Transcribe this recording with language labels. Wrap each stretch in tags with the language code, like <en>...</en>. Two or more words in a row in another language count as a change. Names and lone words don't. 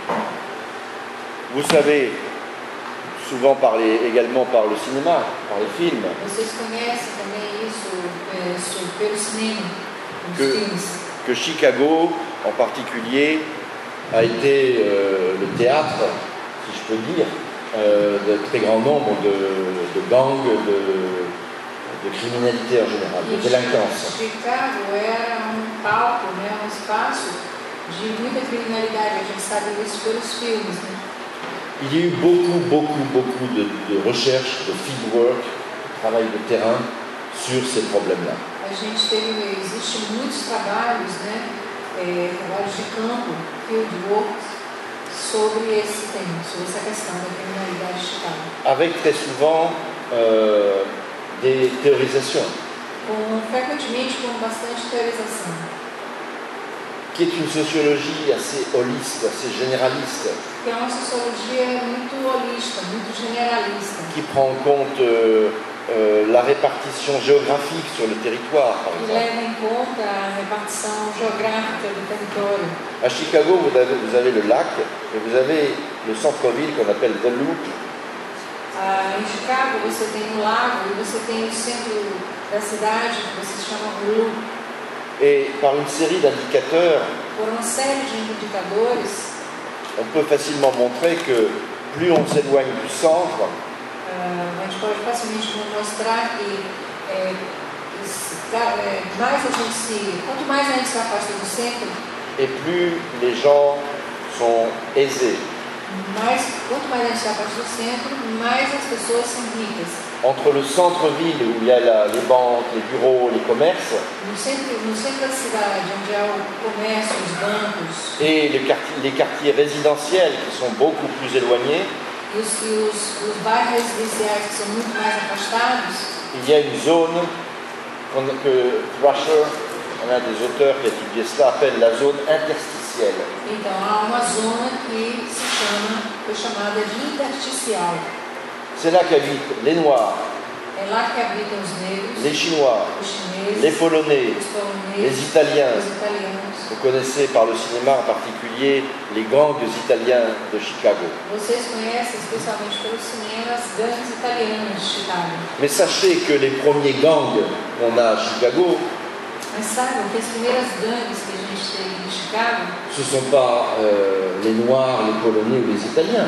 <fr>Vous savez, souvent également par le cinéma, par les films,</fr> <pt>Vocês conhecem também isso pelo cinema, nos filmes.</pt> <fr>que Chicago, en particulier, a été le théâtre, si je peux dire, de très grand nombre de gangs, de criminalité en général, de délinquance.</fr> <pt>Chicago era palco, um espaço de muita criminalidade. A gente sabe isso pelos filmes.</pt> <fr>Il y a eu beaucoup de recherches, de fieldwork, de travail de terrain sur ces problèmes-là.</fr> <pt>Existem muitos trabalhos, trabalhos de campo, fieldwork, sobre esse tema, sobre essa questão da criminalidade de Chicago.</pt> <fr>Avec très souvent des théorisations.</fr> <pt>Frequentemente com bastante teorização.</pt> <fr>Qui est une sociologie assez holiste, assez généraliste.</fr> <pt>Que é uma sociologia muito holista, muito generalista.</pt> <fr>Qui prend en compte la répartition géographique sur le territoire, par exemple.</fr> <pt>Leva em conta a repartição geográfica do território.</pt> <fr>À Chicago, vous avez le lac et vous avez le centre-ville qu'on appelle The Loop.</fr> <pt>Em Chicago você tem um lago e você tem o centro da cidade que você chama Loop.</pt> <fr>Et par une série d'indicateurs,</fr> <pt>por uma série de indicadores,</pt> <fr>on peut facilement montrer que plus on s'éloigne du centre,</fr> <pt>a gente pode facilmente mostrar que quanto mais a gente se afasta do centro,</pt> <fr>et plus les gens sont aisés.</fr> <pt>Quanto mais a gente se afasta do centro, mais as pessoas são ricas.</pt> <fr>Entre le centre-ville où il y a les banques, les bureaux, les commerces,</fr> <pt>no centro da cidade, onde há o comércio, os bancos,</pt> <fr>et les quartiers résidentiels qui sont beaucoup plus éloignés,</fr> <pt>e os bairros residenciais que são muito mais afastados,</pt> <fr>il y a une zone que Thrasher, un des auteurs qui a étudié cela, appelle la zone interstitielle.</fr> <pt>Então há uma zona que foi chamada de intersticial.</pt> <fr>C'est là qu'habitent les Noirs,</fr> <pt>É lá que habitam os negros,</pt> <fr>les Chinois,</fr> <pt>os chineses,</pt> <fr>les Polonais,</fr> <pt>os poloneses,</pt> <fr>les Italiens.</fr> <pt>os italianos.</pt> <fr>Vous connaissez par le cinéma en particulier les gangs italiens de Chicago.</fr> <pt>Vocês conhecem, especialmente pelo cinema, as gangues italianas de Chicago.</pt> <fr>Mais sachez que les premiers gangs qu'on a à Chicago,</fr> <pt>Mas saibam que as primeiras gangues que a gente teve em Chicago</pt> <fr>ce ne sont pas les Noirs, les Polonais ou les Italiens.</fr>